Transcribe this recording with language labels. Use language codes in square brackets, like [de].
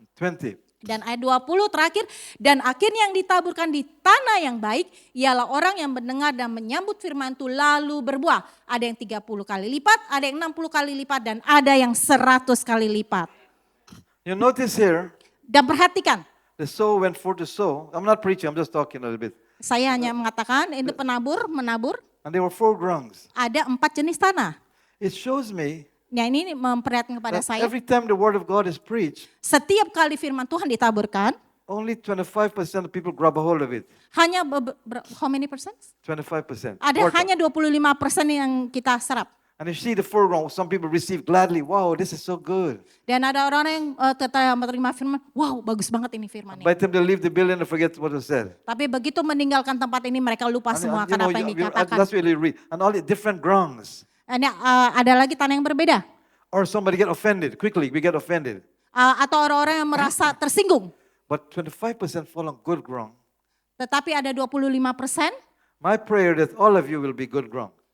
[id] 20. Dan ayat 20 terakhir, dan akhirnya yang ditaburkan di tanah yang baik ialah orang yang mendengar dan menyambut firman itu lalu berbuah. Ada yang 30 kali lipat, ada yang 60 kali lipat, dan ada yang 100 kali lipat. [en] You notice here, [id] Dan perhatikan, [en] the sower went forth to sow. I'm not preaching, I'm just talking a little bit. [id] saya hanya mengatakan ini penabur, menabur, [en] And there were 4 grounds. [id] ada 4 jenis tanah. [en] It shows me [id] Nah ini memperlihatkan kepada [en] that [id] saya, [en] every time the word of God is preached, [id] setiap kali firman Tuhan ditaburkan, [en] only 25% of people grab a hold of it. [id] hanya [en] how many percent? [id] 25%. Ada [en] Quarter. [id] hanya 25% yang kita serap. [en] And you see the foreground, some people receive gladly. Wow, this is so good. [id] Dan ada orang yang menerima firman, wow bagus banget ini firman [en] By the time they leave the building, they forget what was said. [id] Tapi begitu meninggalkan tempat ini mereka lupa semua akan apa yang dikatakan. [en] That's really read. And all the different grounds. [id] Ini ada lagi tanah yang berbeda. [en] Or somebody get offended. Quickly, we get offended. [id] Atau orang-orang yang merasa tersinggung. [en] But 25% fall on good ground. [id] Tetapi ada 25%. [en] My prayer that all of you will be good ground.